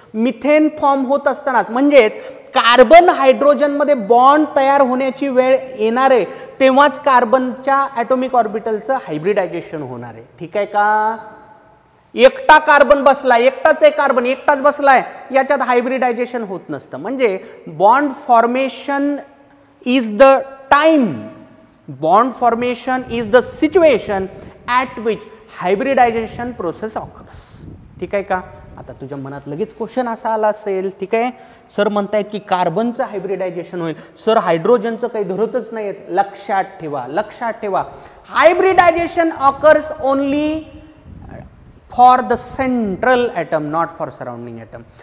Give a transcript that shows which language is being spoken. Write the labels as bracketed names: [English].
[Marathi] Methane form होत असतानाच, म्हणजेच कार्बन हायड्रोजनमध्ये बॉन्ड तयार होण्याची वेळ येणार आहे तेव्हाच कार्बनच्या ॲटॉमिक ऑर्बिटलचं हायब्रिडायझेशन होणार आहे. ठीक आहे का. एकटा कार्बन बसलाय, एकटाच आहे कार्बन, एकटाच बसलाय, याच्यात हायब्रिडायझेशन होत नसतं. म्हणजे [English] Bond formation is the time, bond formation is the situation at which hybridization process occurs. [Marathi] ठीक आहे का. आता तुझ्या मनात लगेच क्वेश्चन असा आला असेल, ठीक आहे, सर म्हणतायत की कार्बनचं हायब्रिडायझेशन होईल, सर हायड्रोजनचं काही धरतच नाही. लक्षात ठेवा, लक्षात ठेवा, [English] Hybridization occurs only for the central atom, not for surrounding atom.